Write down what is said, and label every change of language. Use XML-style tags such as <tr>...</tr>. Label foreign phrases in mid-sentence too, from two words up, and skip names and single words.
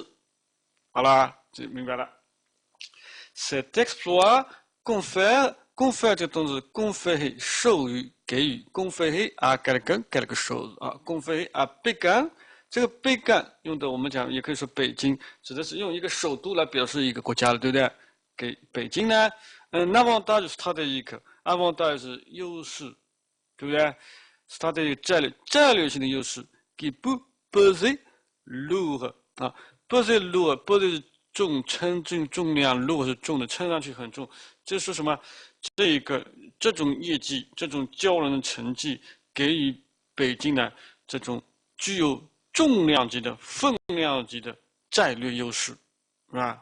<zh>好啦，这明白了。</zh> <fr>Cet exploit confère</fr> <zh>这个动词 conférer 授予给予</zh> <fr>conférer à quelqu'un quelque chose</fr> <zh>啊</zh> <fr>conférer à Pékin</fr> <zh>这个贝干用的我们讲也可以说北京，指的是用一个首都来表示一个国家了，对不对？给北京呢，avantage 是它的一个 avantage 是优势，对不对？是它的一个战略性的优势。</zh> <fr>qui peut peser lourd</fr> <zh>啊，</zh> <fr>peser lourd，</fr> <zh>peser 是重称重量，lourd 是重的，称上去很重。这是什么？这种业绩，这种骄人的成绩，给予北京的这种具有重量级的、分量级的战略优势，是吧？</zh>